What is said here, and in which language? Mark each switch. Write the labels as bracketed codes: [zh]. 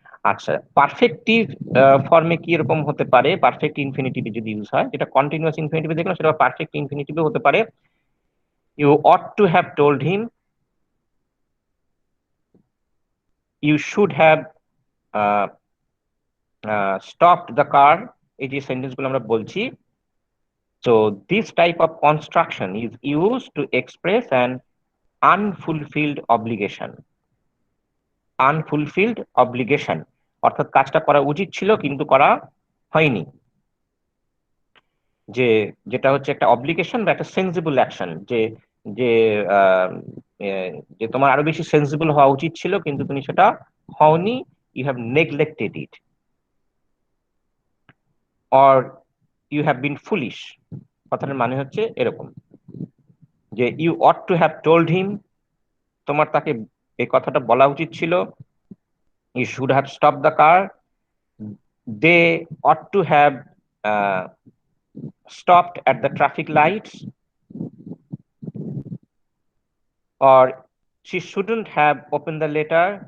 [bn] আচ্ছা, পারফেক্টিভ ফর্মে কি এরকম হতে পারে, পারফেক্ট ইনফিনিটিভে যদি ইউজ হয়, যেটা কন্টিনিউয়াস ইনফিনিটিভে দেখলাম, সেটা পারফেক্ট ইনফিনিটিভে হতে পারে। [en] you ought to have told him, you should have stopped the car, [bn] এই যে সেন্টেন্স গুলো আমরা বলছি। [en] So this type of construction is used to express an unfulfilled obligation. [bn] Unfulfilled obligation অর্থাৎ কাজটা করা উচিত ছিল কিন্তু করা হয়নি, যে যেটা হচ্ছে একটা অব্লিগেশন বা একটা সেন্সিবল অ্যাকশন, যে যে আহ, এ, যে তোমার আরো বেশি সেন্সিবল হওয়া উচিত ছিল কিন্তু তুমি সেটা হওনি, [en] You have neglected it, or you have been foolish. [bn] কথাটার মানে হচ্ছে এরকম যে [en] you ought to have told him, [bn] তোমার তাকে এই কথাটা বলা উচিত ছিল। [en] You should have stopped the car. They ought to have uh, stopped at the traffic lights, or she shouldn't have opened the letter.